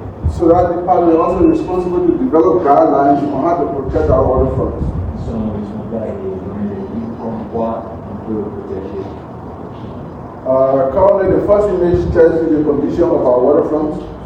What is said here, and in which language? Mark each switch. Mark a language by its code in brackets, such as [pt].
[en] So that department is also responsible to develop guidelines on how to protect our waterfronts. [fr] Ils sont responsables comme quoi on peut protéger. [en] Currently, the first image tells you the condition of our waterfronts.